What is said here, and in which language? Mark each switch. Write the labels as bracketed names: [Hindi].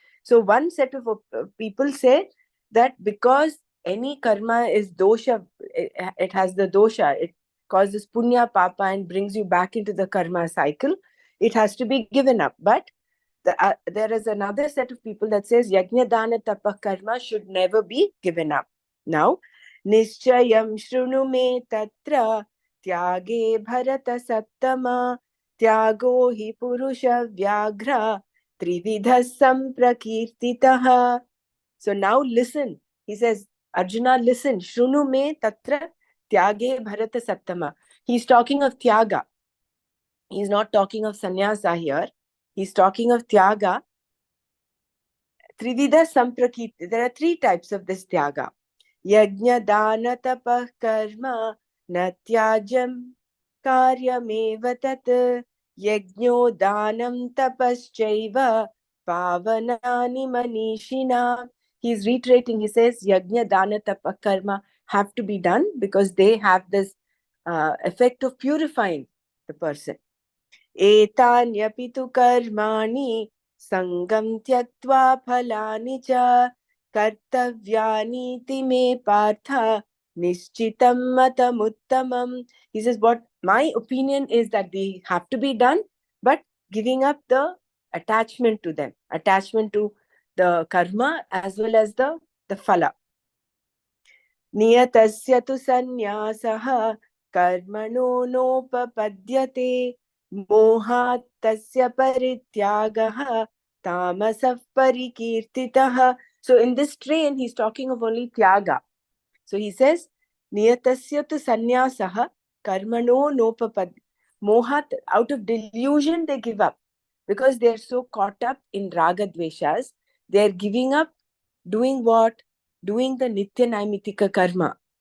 [English] So one set of people say that because any karma is dosha, it has the dosha, it causes punya papa and brings you back into the karma cycle, it has to be given up. But there is another set of people that says yajna dana tapa karma should never be given up. [Sanskrit] Now nischayam shrunu me tatra त्यागे भरत सत्तमा त्यागो हि पुरुष व्याघ्र त्रिविध संप्रकीर्तितः. [English] So now listen, he says, Arjuna, listen, [Sanskrit] shrunu me tatra tyage bharata sattama. [English] He's talking of tyaga. He's not talking of sannyasa here. He's talking of tyaga. Trividha samprakirti. There are three types of this tyaga. [Sanskrit] Yajna dana tapah karma natyajam karyameva tat yajno danam tapaschaiva pavanani manishina. [English] He's reiterating, he says yajna dana tapah karma have to be done because they have this effect of purifying the person. [Sanskrit] एतान्यपि तु कर्माणि सङ्गं त्यक्त्वा फलानि च कर्तव्यानीति मे पार्थ निश्चितं मतमुत्तमम्. [English] He says, what my opinion is that they have to be done, but giving up the attachment to them, attachment to the karma as well as the phala. [Sanskrit] नियतस्य तु सन्न्यासः कर्मणो नोपपद्यते मोहात् तस्य परित्यागः तामसः परिकीर्तितः. [English] So in this train he's talking of only tyaga. So he says [Sanskrit] niyatasya tu sannyasah karmano nopapad. [English] Mohat, out of delusion they give up because they're so caught up in raga dveshas. They're giving up doing what? Doing the nitya naimitika karma.